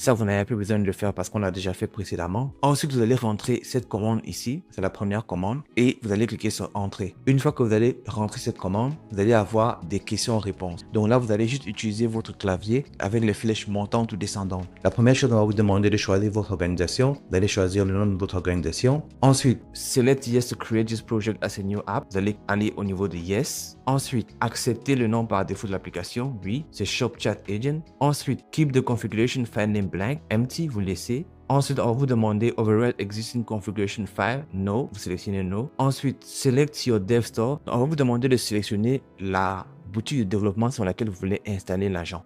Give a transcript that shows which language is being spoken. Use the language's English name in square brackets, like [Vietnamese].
[French] Ça, vous n'avez plus besoin de le faire parce qu'on l'a déjà fait précédemment. Ensuite, vous allez rentrer cette commande ici. C'est la première commande. Et vous allez cliquer sur Entrée. Une fois que vous allez rentrer cette commande, vous allez avoir des questions-réponses. Donc là, vous allez juste utiliser votre clavier avec les flèches montantes ou descendantes. La première chose, on va vous demander de choisir votre organisation. Vous allez choisir le nom de votre organisation. [English] Ensuite, select Yes to create this project as a new app. [French] Vous allez aller au niveau de Yes. Ensuite, accepter le nom par défaut de l'application. Oui, c'est Shop Chat Agent. Ensuite, [English] keep the configuration file name blank, empty, [French] vous laissez. Ensuite, on va vous demander [English] override existing configuration file. [French] No, vous sélectionnez No. Ensuite, [English] select your dev store. [French] On va vous demander de sélectionner la boutique de développement sur laquelle vous voulez installer l'agent.